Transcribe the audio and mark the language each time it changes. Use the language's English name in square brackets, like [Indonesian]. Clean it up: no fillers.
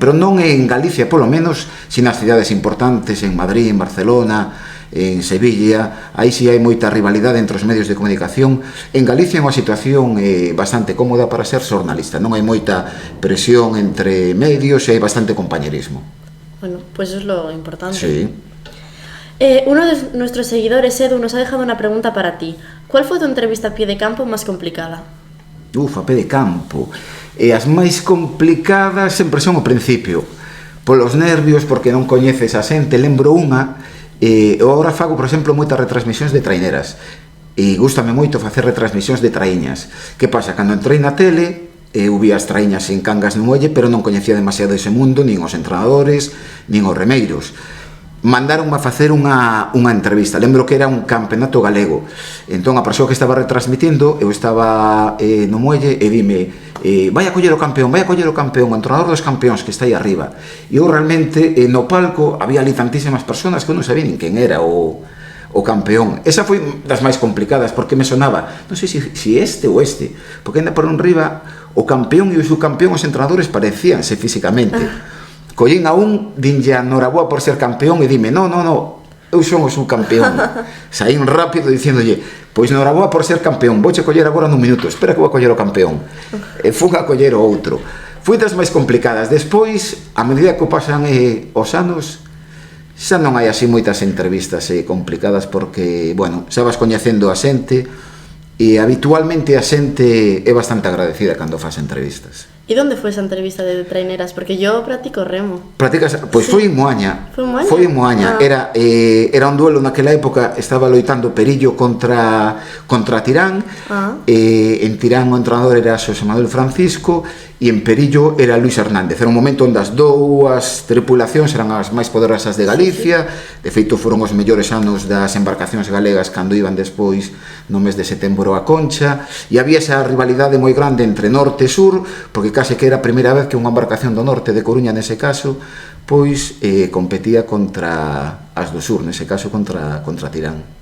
[Galician] Pero non en Galicia, polo menos, sin nas cidades importantes, en Madrid, en Barcelona, en Sevilla, aí sí hai moita rivalidade entre os medios de comunicación. En Galicia é unha situación bastante cómoda para ser xornalista, non hai moita presión entre medios e hai bastante compañerismo. [Spanish] Bueno, pues eso es lo importante. Sí. Uno de nuestros seguidores, Edu, nos ha dejado una pregunta para ti. ¿Cuál fue tu entrevista a pie de campo más complicada? [Galician] A pé de campo. As máis complicadas sempre son ao principio. Polos nervios, porque non coñeces a xente. Lembro unha, eu agora fago, por exemplo, moitas retransmisións de traineras. E gústame moito facer retransmisións de traíñas. Que pasa? Cando entrei na tele, eu vi as traíñas en Cangas no Muelle, pero non coñecía demasiado ese mundo, nin os entrenadores, nin os remeiros. Mandaronme a facer unha entrevista. Lembro que era un campeonato galego. Entón a persoa que estaba retransmitindo, eu estaba no muelle e dime, vai a coller o campeón, o entrenador dos campeóns que está aí arriba. E eu realmente no palco había ali tantísimas persoas que eu non sabía nin quen era o campeón. Esa foi das máis complicadas porque me sonaba, non sei se este ou este, porque ainda por riba o campeón e o subcampeón, os entrenadores parecíanse físicamente. Collín a dinlle a Noraboa por ser campeón e dime, no, eu son o subcampeón. Saín rápido dicíndolle, pois Noraboa por ser campeón, vouche coller agora nun minuto, espera que vou a coller o campeón. E fun a coller o outro. Foi das máis complicadas. Despois, a medida que pasan os anos, xa non hai así moitas entrevistas complicadas porque, bueno, xa vas coñecendo a xente e habitualmente a xente é bastante agradecida cando faz entrevistas. [Spanish] ¿Y dónde fue esa entrevista de traineras? Porque yo practico remo. [Galician] Practicas? Pois foi en Moaña. Foi en Moaña? Foi en Moaña. Era un duelo naquela época, estaba loitando Perillo contra Tirán. En Tirán o entrenador era Xosé Manuel Francisco e en Perillo era Luis Hernández. Era un momento onde as dúas tripulacións eran as máis poderosas de Galicia. De feito, foron os mellores anos das embarcacións galegas cando iban despois no mes de setembro a Concha, e había esa rivalidade moi grande entre norte e sur, porque case que era a primeira vez que unha embarcación do norte, de Coruña nese caso, pois competía contra as do sur, nese caso contra Tirán.